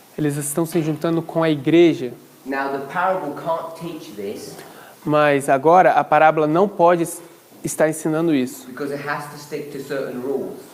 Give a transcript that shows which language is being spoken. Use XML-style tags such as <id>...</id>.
<pt>Eles estão se juntando com a igreja.</pt> <en>Now the parable can't teach this</en> <pt>Mas agora a parábola não pode estar ensinando isso,</pt> <en>because it has to stick to certain rules.</en>